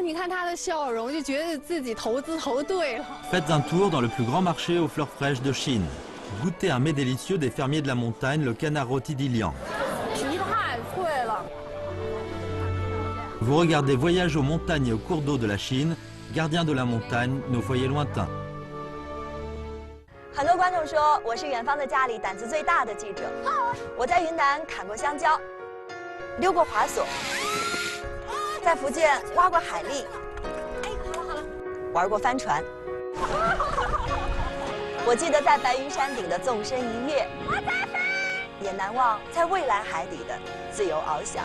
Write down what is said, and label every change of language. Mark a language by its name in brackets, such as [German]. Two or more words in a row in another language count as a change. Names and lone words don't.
[French] Faites un tour dans le plus grand marché aux fleurs fraîches de Chine. Goûtez un mets délicieux des fermiers de la montagne, le canard rôti d'Ilian. Vous regardez Voyage aux montagnes et aux cours d'eau de la Chine, gardiens de la montagne, nos foyers lointains. [Chinese] 很多观众说我是远方的家里胆子最大的记者。我在云南砍过香蕉。溜过滑索，在福建挖过海蛎，玩过帆船。我记得在白云山顶的纵身一跃，也难忘在蔚蓝海底的自由翱翔。